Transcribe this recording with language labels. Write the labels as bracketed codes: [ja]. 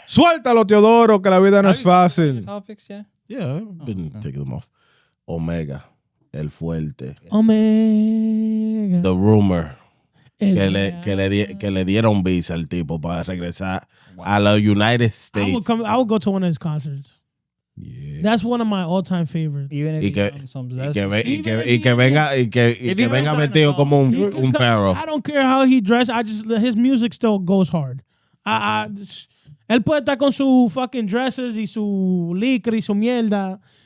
[es] Suéltalo, Teodoro, que la vida no es fácil. [en] Topics, yeah. yeah, I've been taking them off. [es] Omega, el fuerte. Omega. [en] The rumor. [es] Que le dieron visa al tipo para regresar a los United States. [en] I would go to one of his concerts. Yeah. That's one of my all-time favorites. Even if [es] Y [en] he's [es] que, [en] on some [es] y [en] zest. [es] que venga metido como un perro. [en] I don't care how he dressed. His music still goes hard. [es] Él puede estar con su [en] fucking dresses [es] y su licra y su mierda.